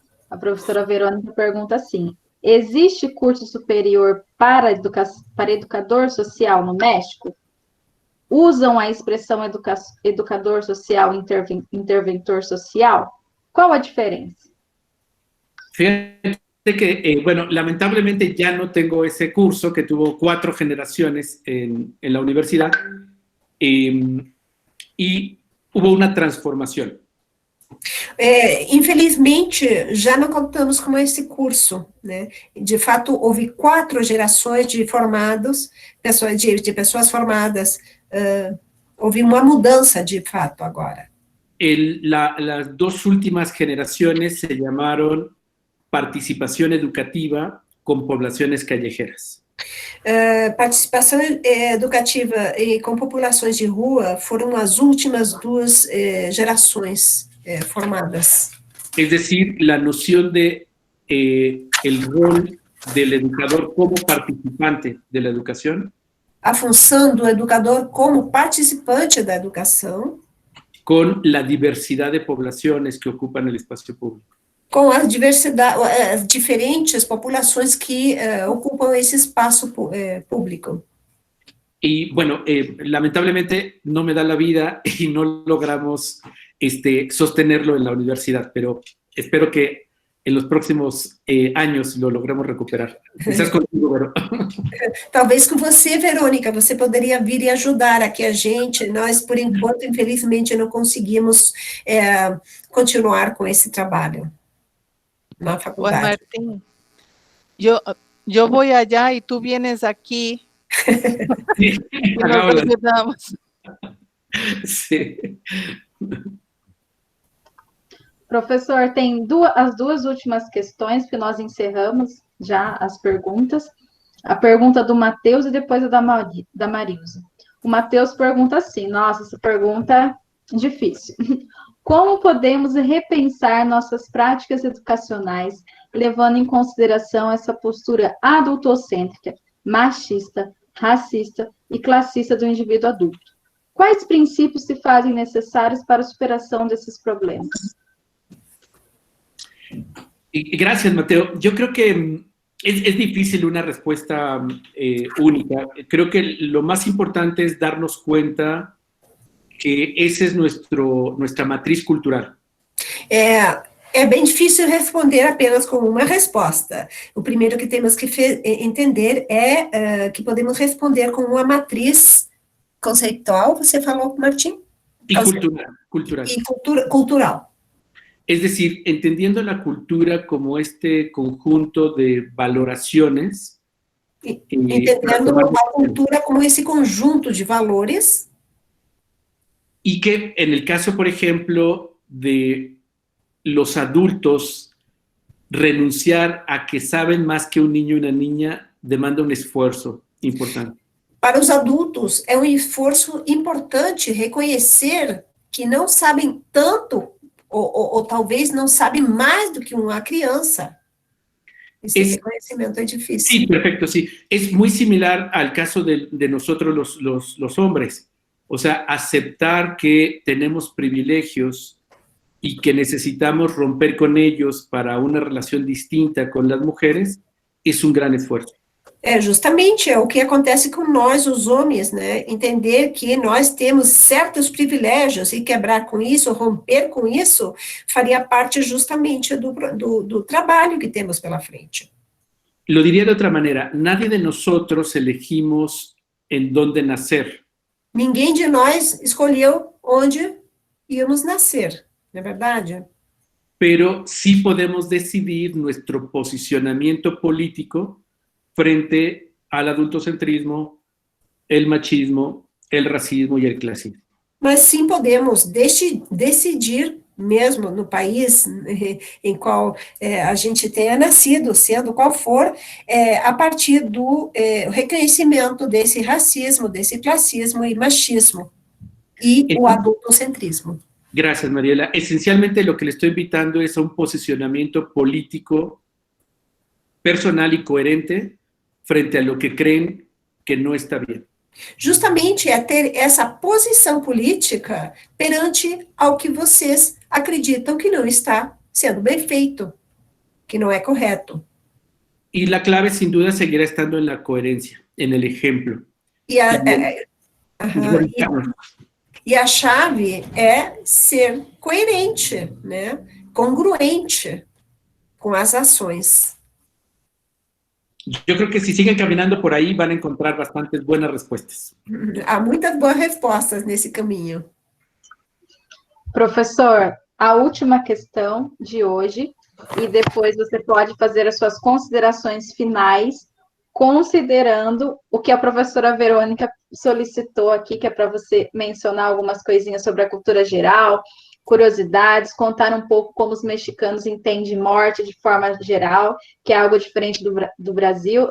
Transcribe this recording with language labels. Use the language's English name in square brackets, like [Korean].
[Portuguese] A professora Verônica pergunta assim: existe curso superior para educador social no México? Usam a expressão educador social, interventor social? Qual a diferença? [Spanish] Fíjate que, bueno, lamentablemente ya no tengo ese curso que tuvo 4 generaciones en la universidad y hubo una transformación. [Portuguese] Infelizmente, já não contamos com esse curso, né? De fato, houve 4 gerações de formados, de pessoas formadas, houve uma mudança de fato agora. [Spanish] Las 2 últimas generaciones se llamaron participación educativa con poblaciones callejeras. [Portuguese] Participação educativa com populações de rua foram as últimas 2 gerações formadas. [Spanish] Es decir, la noción de el rol del educador como participante de la educación. [Portuguese] A função do educador como participante da educação. [Spanish] Con la diversidad de poblaciones que ocupan el espacio público. [Portuguese] Com a diversidade, as diferentes populações que ocupam esse espaço público. [Spanish] Y bueno, lamentablemente no me da la vida y no logramos sostenerlo en la universidad, pero espero que en los próximos años lo logremos recuperar. Quizás contigo, Vero. [Portuguese] Talvez com você, Verônica, você poderia vir e ajudar aqui a gente. Nós, por enquanto, infelizmente, não conseguimos continuar com esse trabalho na faculdade. [Spanish] Juan Martín, yo voy allá y tú vienes aquí. Sí, y nos ayudamos. Sí. [Portuguese] Professor, tem as 2 últimas questões que nós encerramos já as perguntas. A pergunta do Matheus e depois a da Marilza. O Matheus pergunta assim, nossa, essa pergunta é difícil. Como podemos repensar nossas práticas educacionais, levando em consideração essa postura adultocêntrica, machista, racista e classista do indivíduo adulto? Quais princípios se fazem necessários para a superação desses problemas? [Spanish] Gracias, Mateo. Yo creo que es difícil una respuesta única. Creo que lo más importante es darnos cuenta que esa es nuestra matriz cultural. [Portuguese] É bem difícil responder apenas com uma resposta. O primeiro que temos que entender é que podemos responder com uma matriz conceitual, você falou, Martim? [Spanish] Y cultural. [Portuguese] E cultural. [Spanish] Es decir, entendiendo la cultura como este conjunto de valoraciones. [Portuguese] Entendendo a cultura como esse conjunto de valores. [Spanish] Y que en el caso, por ejemplo, de los adultos, renunciar a que saben más que un niño y una niña demanda un esfuerzo importante. [Portuguese] Para os adultos, é um esforço importante reconhecer que não sabem tanto, ou talvez não sabem mais do que uma criança. Esse reconhecimento é difícil. [Spanish] Sí, perfecto, sí. Es muy similar al caso de nosotros los hombres. O sea, aceptar que tenemos privilegios y que necesitamos romper con ellos para una relación distinta con las mujeres es un gran esfuerzo. [Portuguese] Justamente o que acontece com nós, os homens, né? Entender que nós temos certos privilégios e quebrar com isso, romper com isso, faria parte justamente do trabalho que temos pela frente. [Spanish] Lo diría de otra manera, nadie de nosotros elegimos en dónde nacer. [Portuguese] Ninguém de nós escolheu onde íamos nascer, não é verdade? [Spanish] Pero sí podemos decidir nuestro posicionamiento político frente al adultocentrismo, el machismo, el racismo y el clasismo. [Portuguese] Mas sim podemos decidir, mesmo no país em qual a gente tenha nascido, sendo qual for, a partir do reconhecimento desse racismo, desse classismo e machismo, e o adultocentrismo. [Spanish] Gracias, Mariela. Esencialmente lo que le estoy invitando es a un posicionamiento político, personal y coherente frente a lo que creen que no está bien. [Portuguese] Justamente é ter essa posição política perante ao que vocês acreditam que não está sendo bem feito, que não é correto. Y la clave, sin duda, seguirá estando en la coherencia, en el ejemplo. E a chave é ser coerente, né? Congruente com as ações. [Spanish] Yo creo que si siguen caminando por ahí van a encontrar bastantes buenas respuestas. [Portuguese] Há muitas boas respostas nesse caminho. Professor, a última questão de hoje, e depois você pode fazer as suas considerações finais, considerando o que a professora Verônica solicitou aqui, que é para você mencionar algumas coisinhas sobre a cultura geral, curiosidades, contar um pouco como os mexicanos entendem morte de forma geral, que é algo diferente do Brasil.